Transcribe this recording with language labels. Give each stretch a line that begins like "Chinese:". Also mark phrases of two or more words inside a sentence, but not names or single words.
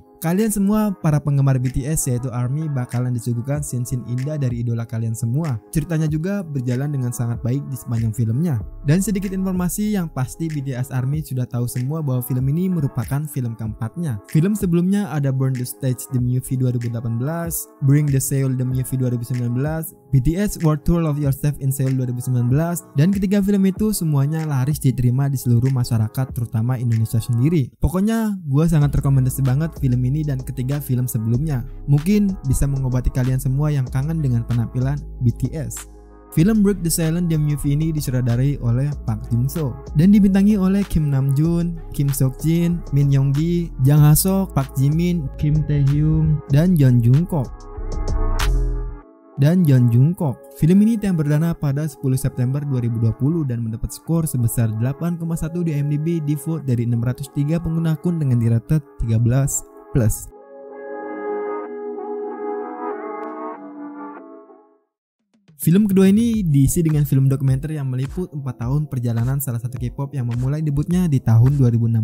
Indonesian: Kalian semua para penggemar BTS yaitu ARMY bakalan disuguhkan scene-scene indah dari idola kalian semua. Ceritanya juga berjalan dengan sangat baik di sepanjang filmnya. Dan sedikit informasi yang pasti BTS ARMY sudah tahu semua bahwa film ini merupakan film keempatnya. Film sebelumnya ada Burn the Stage The Movie 2018, Bring the Seoul The Movie 2019, BTS World Tour of Yourself in Seoul 2019, dan ketiga film itu semuanya laris diterima di seluruh masyarakat terutama Indonesia sendiri. Pokoknya gue sangat rekomendasi banget film ini dan ketiga film sebelumnya. Mungkin bisa mengobati kalian semua yang kangen dengan penampilan BTS. Film Break the Silence The Movie ini disutradarai oleh Park Jin-soo dan dibintangi oleh Kim Namjoon, Kim Seok-jin, Min Young-gi, Jang Ha-sok, Park Ji-min, Kim Tae-hyung, dan Jeon Jungkook. Film ini tayang perdana pada 10 September 2020 dan mendapat skor sebesar 8,1 di IMDb di vote dari 603 pengguna akun dengan di-rated 13+. Film kedua ini diisi dengan film dokumenter yang meliput 4 tahun perjalanan salah satu K-pop yang memulai debutnya di tahun 2016.